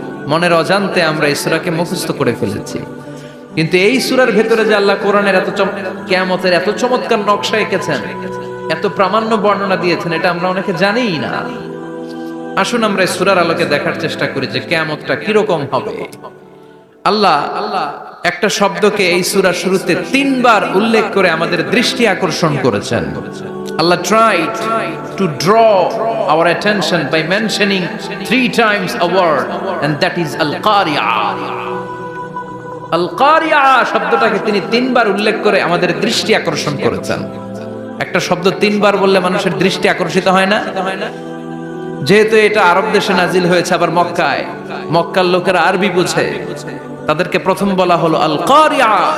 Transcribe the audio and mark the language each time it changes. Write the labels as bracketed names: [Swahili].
[Bangla] মনের অজান্তে আমরা এই সূরাকে মুখস্থ করে ফেলেছি। কিন্তু এই সূরার ভেতরে যে আল্লাহ কোরআনের এত কিয়ামতের এত চমৎকার নকশা এঁকেছেন, এত প্রামাণ্য বর্ণনা দিয়েছেন, এটা আমরা অনেকে জানিই না। আসুন আমরা এই সূরার আলোকে দেখার চেষ্টা করি যে কিয়ামতটা কিরকম হবে। আল্লাহ একটা শব্দকে এই সূরার শুরুতে 3 বার উল্লেখ করে আমাদের দৃষ্টি আকর্ষণ করেছেন। [English] Allah tried to draw our attention by mentioning 3 times a word, and that is Al-Qari'ah. [Bangla] Al-Qari'ah শব্দটাকে তিনি 3 বার উল্লেখ করে আমাদের দৃষ্টি আকর্ষণ করেছেন। একটা শব্দ 3 বার বললে মানুষের দৃষ্টি আকর্ষিত হয় না? যেহেতু এটা আরব দেশে নাজিল হয়েছে, আবার মক্কায়, মক্কার লোকেরা আরবি বুঝে, তাদেরকে প্রথম বলা হলো আল-কারিয়া।